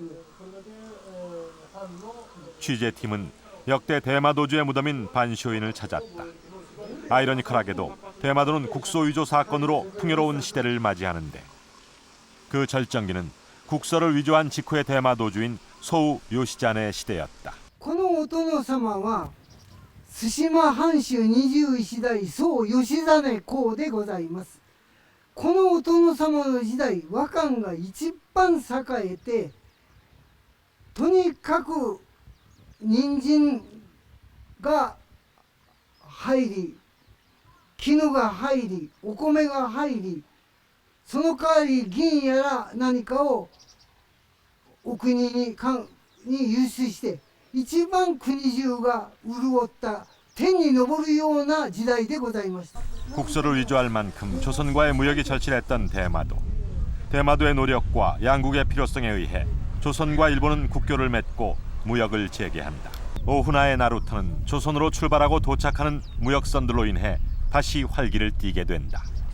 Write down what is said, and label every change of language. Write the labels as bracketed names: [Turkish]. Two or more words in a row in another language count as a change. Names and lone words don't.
[Korean] 취재팀은 역대 대마도주의 무덤인 반쇼인을 찾았다. 아이러니컬하게도 대마도는 국서 위조 사건으로 풍요로운 시대를 맞이하는데 그 절정기는 국서를 위조한 직후의 대마도주인 소우 요시잔의 시대였다. [Japanese] このお殿様は対馬藩主21代宗義実公でございます。このお殿様の時代和漢が一番栄えてとにかく人参が入り絹が入りお米が入りその代わり銀やら何かをお国に輸出して一番国中が潤った天に昇るような時代でございました。 [Korean] 국서를 위조할 만큼 조선과의 무역이 절실했던 대마도. 대마도의 노력과 양국의 필요성에 의해 조선과 일본은 국교를 맺고 무역을 재개한다. 오훈아의 나루터는 조선으로 출발하고 도착하는 무역선들로 인해 다시 활기를 띠게 된다.